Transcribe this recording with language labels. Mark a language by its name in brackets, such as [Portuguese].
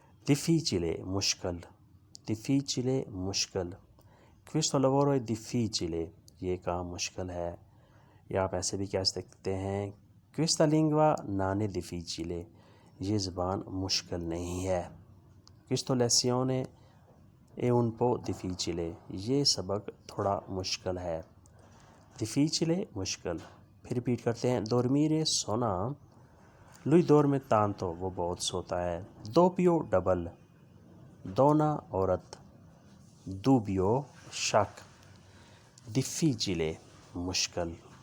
[Italian] difficile مشکل, questo lavoro è difficile, [Urdu] یہ کام مشکل ہے. یا آپ ایسے بھی کہہ سکتے ہیں [Italian] questa lingua non è difficile, [Urdu] یہ زبان مشکل نہیں ہے. [Italian] questo lezione è un po' difficile, [Urdu] یہ سبق تھوڑا مشکل ہے. difficile مشکل. پھر ریپیٹ کرتے ہیں dormire سونا, [Italian] lui dorme tanto, [Urdu] وہ بہت سوتا ہے. [Italian] doppio ڈبل, donna عورت, dubbio شک, difficile مشکل.